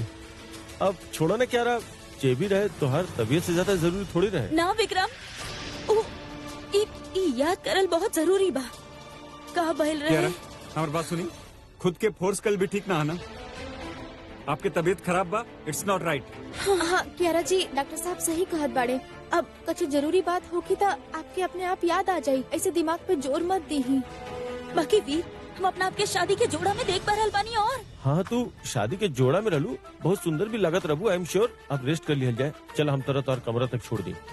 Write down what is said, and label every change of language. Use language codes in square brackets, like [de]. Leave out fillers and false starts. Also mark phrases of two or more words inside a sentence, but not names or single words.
[bho] अब छोड़ा ना क्यारा, जे भी रहे तो हर तबीयत से ज्यादा जरूरी थोड़ी रहे। ना विक्रम, ई याद करल बहुत जरूरी बा। का भइल क्यारा रहे? हमारी बात सुनी। खुद के फोर्स कल भी ठीक ना है ना। आपकी तबीयत खराब बा, [en] It's not right. [bho] हाँ क्यारा जी डॉक्टर साहब सही कहत बाड़े। अब कुछ जरूरी बात होगी तो आपके अपने आप याद आ जाई। ऐसे दिमाग पे जोर मत दी। बाकी वीर हम अपना आपके शादी के जोड़ा में देख पा रहल बानी। और हाँ तू शादी के जोड़ा में रहलू, बहुत सुंदर भी लागत रहू। [en] I am sure [bho] अब रेस्ट कर लिया जाए। चल हम तरह तोहर कमरा तक छोड़ दी।